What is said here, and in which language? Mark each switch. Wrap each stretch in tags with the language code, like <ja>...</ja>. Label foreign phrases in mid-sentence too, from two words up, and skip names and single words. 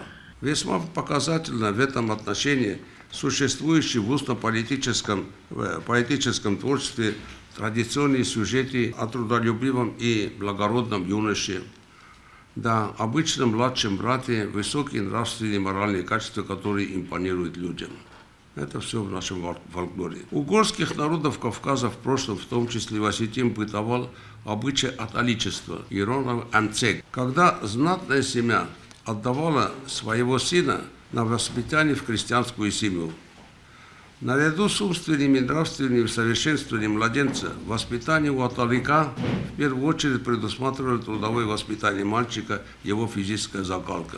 <ru>Весьма показательно в этом отношении существующие в устно-поэтическом творчестве традиционные сюжеты о трудолюбивом и благородном юноше, да, обычном младшем брате, высокие нравственные и моральные качества, которые импонируют людям. Это все в нашем фольклоре. У горских народов Кавказа в прошлом, в том числе в осетин, бытовал обычай аталичества, иронов амцек, когда знатная семья отдавала своего сына на воспитание в крестьянскую семью. Наряду с умственным и нравственным совершенствованием младенца, воспитание у аталика в первую очередь предусматривало трудовое воспитание мальчика, его физическая закалка.</ru>